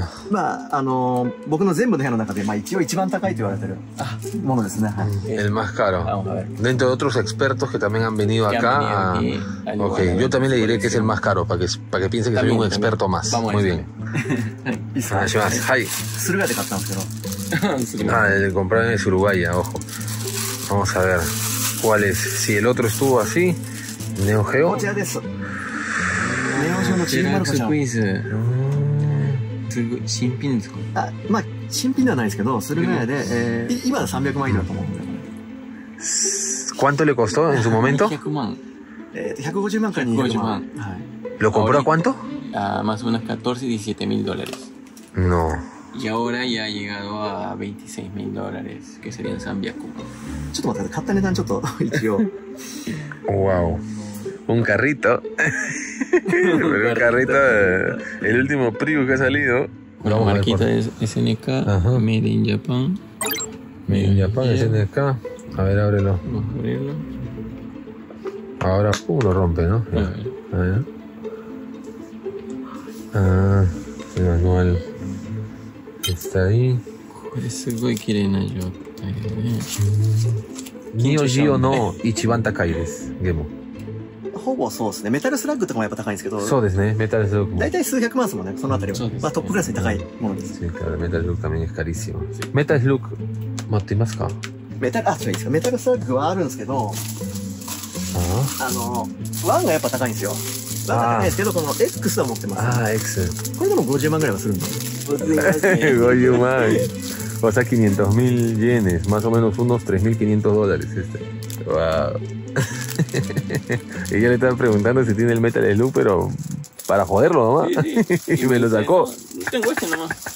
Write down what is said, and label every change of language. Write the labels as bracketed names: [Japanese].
[Japanese] まあ僕の全部の部屋の中で一応一番高いと言われてるものですね。 [Spanish] El más caro. Dentro de otros expertos que también han venido acá. Ok, yo también le diré que es el más caro para que piense que soy un experto más. Muy bien. [Japanese] Surugaya de買ったんですけど。 [Spanish] Ah, el comprado es Uruguaya, ojo. Vamos a ver cuál es. Si el otro estuvo así, Neo Geo. [Japanese] こちらです。ネオジオのチームマルコちゃん。クイズ。すごい新品ですか？まあ新品ではないですけど、駿河屋で今は300万円だと思うんで。 [Spanish] ¿Cuánto le costó en su momento? [Japanese] 100万。 150万から200万。 [Spanish] ¿Lo compró a cuánto? Más o menos 14 y 17 mil dólares. No. Y ahora ya ha llegado a 26 mil dólares, que serían 300. [Japanese] ちょっと待ってください。買った値段ちょっと一応。 [Spanish] Wow. Un carrito. Pero un carrito, el último Prius que ha salido. La marquita es SNK, Made in Japan. Made in Japan, SNK. A ver, ábrelo. Vamos a abrirlo. Ahora, lo rompe, ¿no? A ver. Ah, el manual está ahí. [Japanese] これすごい綺麗な状態でね。 Neo Geo no Ichiban Takai desu, Gemo. ほぼそうですね。メタルスラッグとかもやっぱ高いんですけど。そうですね。メタルスラッグも。大体数百万ですもんね。そのあたりは。まあトップクラスに高いものです。 [Spanish] Sí, claro. Metal Slug también es carísimo. [Japanese] Metal Slug 持っていますか？メタル、いいですか。メタルスラッグはあるんですけど、1がやっぱ高いんですよ。 1が高いですけど、この X は持ってます。 X。これでも50万ぐらいはするんで。 50万. [Spanish] O sea, 500.000 yenes, más o menos unos 3.500 dólares este. Wow. Ella le estaba preguntando si tiene el Metal Slug, pero para joderlo nomás. Sí. Y me lo sacó. No tengo este nomás.